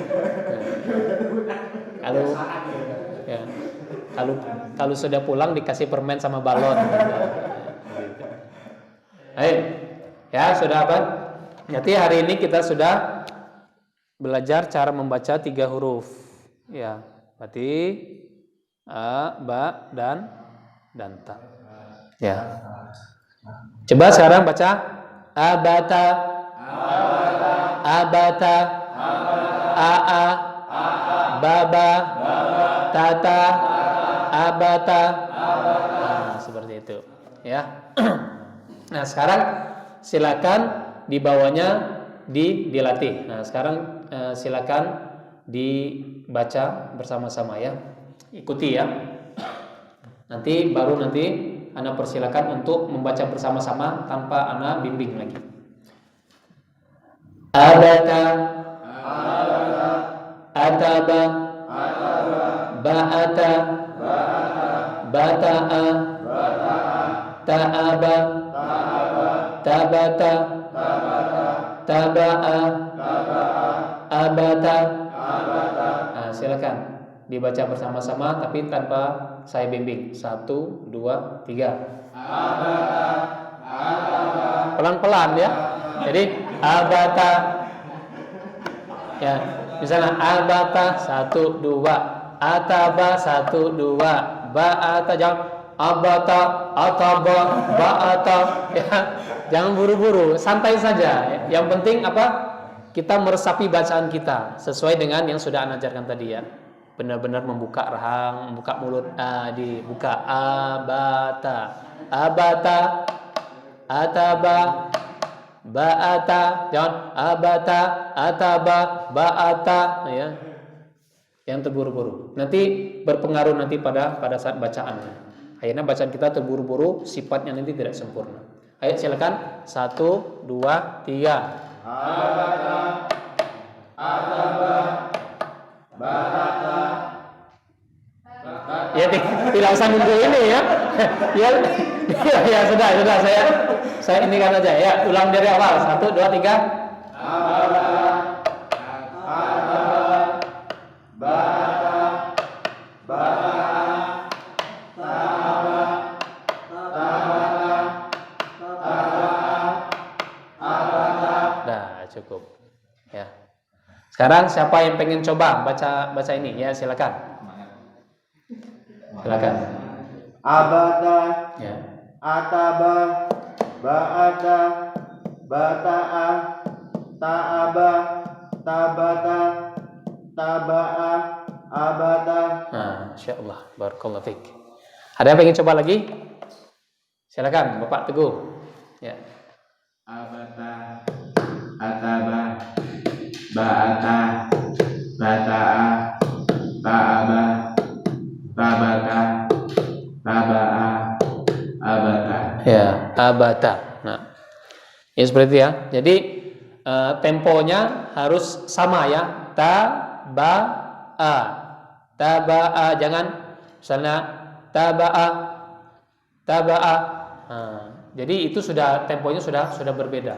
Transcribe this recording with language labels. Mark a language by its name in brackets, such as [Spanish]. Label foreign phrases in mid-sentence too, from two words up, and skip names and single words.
[Indonesian] Kalau sudah pulang dikasih permen sama balon. Baik. Ya, sudah apa? Jadi hari ini kita sudah belajar cara membaca 3 huruf. Ya, berarti a, ba, dan ta. Ya. Coba sekarang baca abata, a, baba, tata, abata. Nah, seperti itu. Ya. Nah, sekarang silakan dibawanya dilatih. Nah, sekarang silakan dibaca bersama-sama ya. Ikuti ya. Nanti Ana persilakan untuk membaca bersama-sama tanpa Ana bimbing lagi. Abata, ataba, ba'ata, bata'a, ta'aba, tabata, taba'a, abata. Nah, silakan dibaca bersama-sama tapi tanpa saya bimbing. 1, 2, 3. Pelan-pelan ya. Jadi abata. Ya, misalnya abata 1, 2, ataba 1, 2, ba'ata, jangan abata, ataba, ba'ata ya. Jangan buru-buru, santai saja. Yang penting apa? Kita meresapi bacaan kita sesuai dengan yang sudah Ana ajarkan tadi ya. Benar-benar membuka rahang, membuka mulut, dibuka abata, abata, ataba, ba'ata, jangan abata, ataba, ba'ata ya. Yang terburu-buru. Nanti berpengaruh nanti pada saat bacaannya. Akhirnya bacaan kita terburu-buru, sifatnya nanti tidak sempurna. Ayo silakan 1, 2, 3. Abata, ataba, ba'ata. Ya tidak usah nunggu ini ya. Ya sudah saya ini kan aja ya. Ulang dari awal. 1, 2, 3. Abata, ataba, ba'ata, ba'ata, ta'aba, tabata, taba'a, abata. Dah cukup. Ya. Sekarang siapa yang pengen coba baca ini ya silakan. Silakan. Abata, Ya. ataba, ba'ata, bata'a, ta'aba, tabata, taba'a, abata. Nah, insyaallah [Arabic] بارك الله فيك. [Indonesian] Ada yang pengen coba lagi? Silakan Bapak Teguh. Ya. Abata, ataba, ba'ata, bata'a, ta'aba, tabata, taba'a, abata. Ya, abata. Nah, ya seperti itu ya. Jadi temponya harus sama ya. Taba'a, taba'a, jangan misalnya taba'a, taba'a. Nah, jadi itu sudah temponya sudah berbeda.